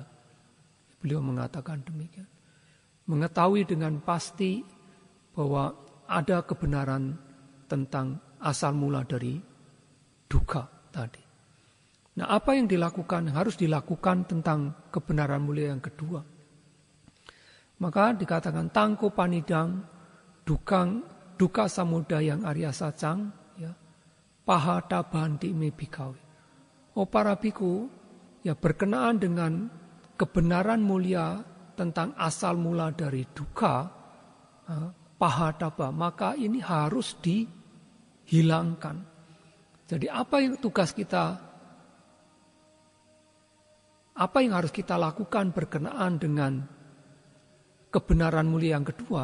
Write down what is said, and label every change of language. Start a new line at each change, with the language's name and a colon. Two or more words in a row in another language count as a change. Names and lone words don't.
Indonesian: Beliau mengatakan demikian. Mengetahui dengan pasti bahwa ada kebenaran tentang asal mula dari dukkha tadi. Nah, apa yang dilakukan? Harus dilakukan tentang kebenaran mulia yang kedua. Maka dikatakan
Pali: tangko panidang dukkha samudayang arya sacang, ya, pahata banti me bhikkhave.
Indonesian: Oh para bhikkhu, ya, berkenaan dengan kebenaran mulia tentang asal mula dari dukkha, pahataba, maka ini harus dihilangkan. Jadi apa yang tugas kita, apa yang harus kita lakukan berkenaan dengan kebenaran mulia yang kedua?